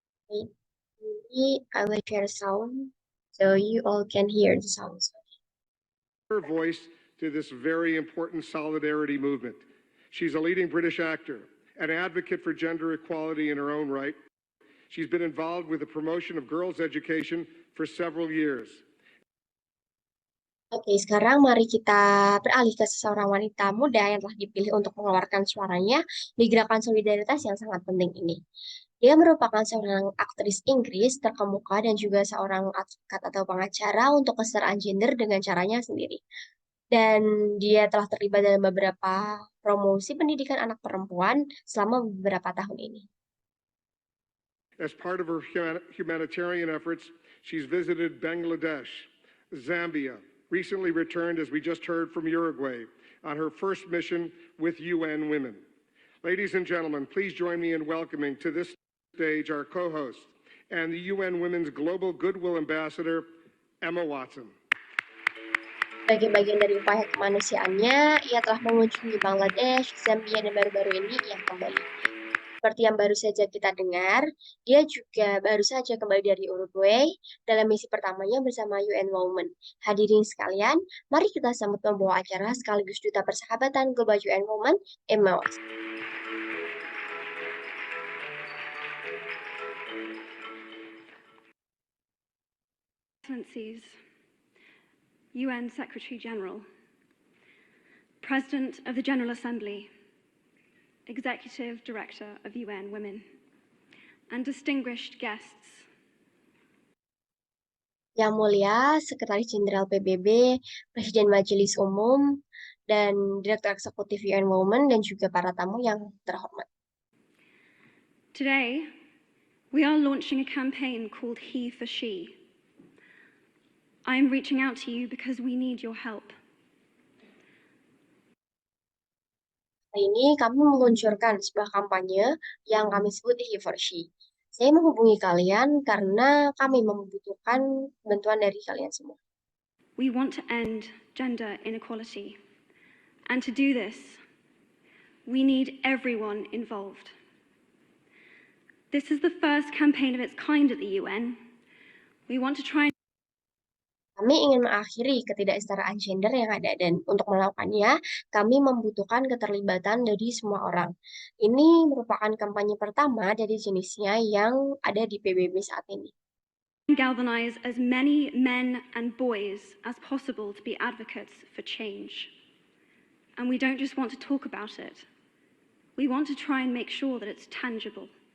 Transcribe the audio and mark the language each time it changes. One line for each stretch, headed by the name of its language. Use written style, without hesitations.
English: Maybe I will share sound so you all can hear the sounds. Her voice to this very important solidarity movement. She's a leading British actor, an advocate for gender equality in her own right. She's been involved with the promotion of girls' education for several years.
Indonesian: Oke, sekarang mari kita beralih ke seseorang wanita muda yang telah dipilih untuk mengeluarkan suaranya di gerakan solidaritas yang sangat penting ini. Dia merupakan seorang aktris Inggris terkemuka dan juga seorang advokat atau pengacara untuk kesetaraan gender dengan caranya sendiri. Dan dia telah terlibat dalam beberapa promosi pendidikan anak perempuan selama beberapa tahun ini.
English: As part of her humanitarian efforts, she's visited Bangladesh, Zambia, recently returned, as we just heard, from Uruguay on her first mission with UN Women. Ladies and gentlemen, please join me in welcoming to this stage our co-host and the UN Women's Global Goodwill Ambassador, Emma Watson.
Indonesian: Sebagai bagian dari upaya kemanusiaannya, ia telah mengunjungi Bangladesh, Zambia, dan baru-baru ini ia kembali. Seperti yang baru saja kita dengar, dia juga baru saja kembali dari Uruguay dalam misi pertamanya bersama UN Women. Hadirin sekalian, mari kita sambut pembawa acara sekaligus Duta Persahabatan Global UN Women, Emma Watson.
English: Excellencies, UN Secretary General, President of the General Assembly, Executive Director of UN Women, and distinguished guests.
Indonesian: Yang mulia, Sekretaris Jenderal PBB, Presiden Majelis Umum, dan Direktur Eksekutif UN Women, dan juga para tamu yang terhormat.
English: Today, we are launching a campaign called He for She. I am reaching out to you because we need your help.
Indonesian: Hari ini kami meluncurkan sebuah kampanye yang kami sebut He for She. Saya menghubungi kalian karena kami membutuhkan bantuan dari kalian semua.
English: We want to end gender inequality. And to do this, we need everyone involved. This is the first campaign of its kind at the UN. We want to try.
Indonesian: Kami ingin mengakhiri ketidaksetaraan gender yang ada, dan untuk melakukannya, kami membutuhkan keterlibatan dari semua orang. Ini merupakan kampanye pertama dari jenisnya yang ada di PBB saat ini.
English: Galvanize as many men and boys as possible to be advocates for change. And we don't just want to talk about it. We want to try and make sure that it's tangible.